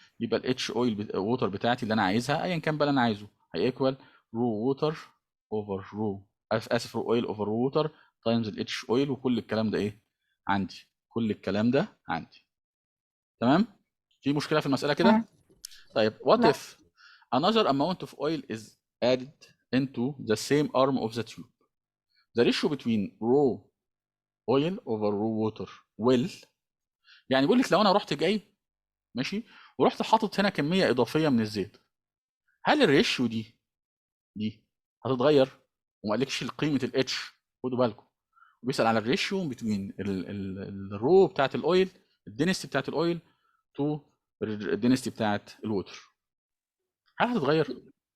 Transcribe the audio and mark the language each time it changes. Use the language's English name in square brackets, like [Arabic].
[Arabic] يبقى الاتش اويل ووتر بتاعتي اللي انا عايزها ايا كان بقى اللي انا عايزه هي ايكوال رو ووتر اوفر رو، اسف، رو اويل اوفر رو ووتر تايمز الاتش اويل. وكل الكلام ده ايه عندي؟ كل الكلام ده عندي. تمام. في مشكله في المساله كده؟ طيب [English] what [Arabic] لا. [English] if another amount of oil is added into the same arm of the tube. the ratio between raw oil over raw water will، [Arabic] يعني بيقول لك لو انا رحت جاي ماشي ورحت حاطط هنا كميه اضافيه من الزيت، هل الريشيو دي هتتغير؟ وما قالكش قيمه الاتش، خدوا بالكم، وبيسال على الريشيو بتوين الرو بتاعت الاويل، الدنستي بتاعت الاويل تو الدنستي بتاعت الووتر، هل هتتغير؟